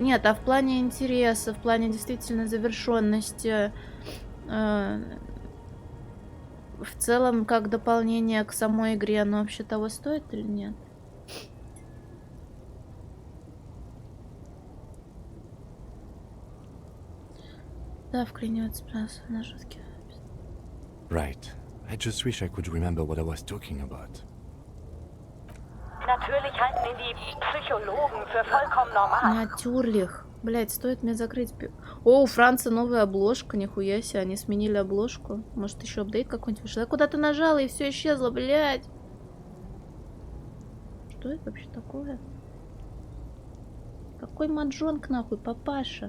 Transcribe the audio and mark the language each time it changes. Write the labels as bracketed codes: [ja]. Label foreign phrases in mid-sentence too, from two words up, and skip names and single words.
[ru] Нет, а в плане интереса, в плане действительно завершенности, в целом, как дополнение к самой игре, оно вообще того стоит или нет? Да, вклинивается на жуткие. [en] Right. I just wish I could remember what I was talking about. [de] Natürlich halten ihn die Psychologen für vollkommen normal. [ru] Натюрлих. Блять, стоит мне закрыть... О, у Франции новая обложка, нихуя себе, они сменили обложку. Может, еще апдейт какой-нибудь вышел. Я куда-то нажала, и все исчезло, блять. Что это вообще такое? Какой маджонг, нахуй, папаша?